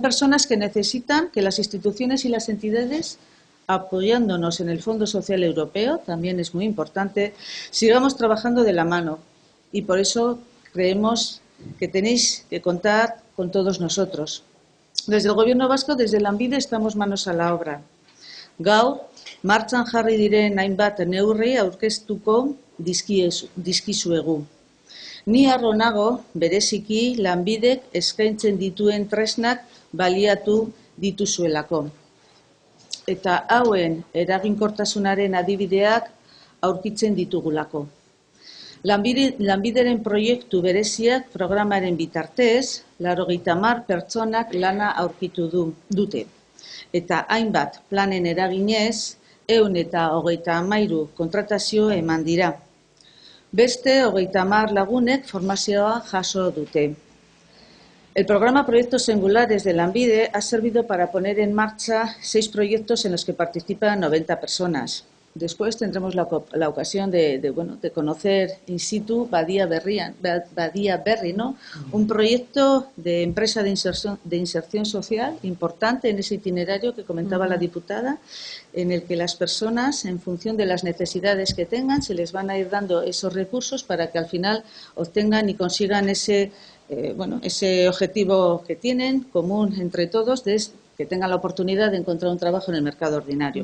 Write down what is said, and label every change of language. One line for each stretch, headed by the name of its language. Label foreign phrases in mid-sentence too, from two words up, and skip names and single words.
Spanish: Son personas que necesitan que las instituciones y las entidades apoyándonos en el Fondo Social Europeo, también es muy importante, sigamos trabajando de la mano. Y por eso creemos que tenéis que contar con todos nosotros. Desde el Gobierno vasco, desde Lanbide, estamos manos a la obra.
Basque: Gaur, martxan jarri diren hainbat neurri aurkeztuko dizkizuegu. Ni harro nago, bereziki, Lanbidek eskaintzen dituen tresnak baliatu dituzuelako. Eta hauen eraginkortasunaren adibideak aurkitzen ditugulako. Lanbideren proiektu bereziak programaren bitartez, 80 pertsonak lana aurkitu dute. Eta hainbat planen eraginez, 133 kontratazio eman dira. Beste 30 lagunek formazioa jaso dute.
Spanish: El programa Proyectos Singulares de Lanbide ha servido para poner en marcha 6 proyectos en los que participan 90 personas. Después tendremos la ocasión de conocer in situ Badia Berri, ¿no? Un proyecto de empresa de inserción social importante en ese itinerario que comentaba la diputada, en el que las personas, en función de las necesidades que tengan, se les van a ir dando esos recursos para que al final obtengan y consigan ese objetivo que tienen común entre todos, que tengan la oportunidad de encontrar un trabajo en el mercado ordinario.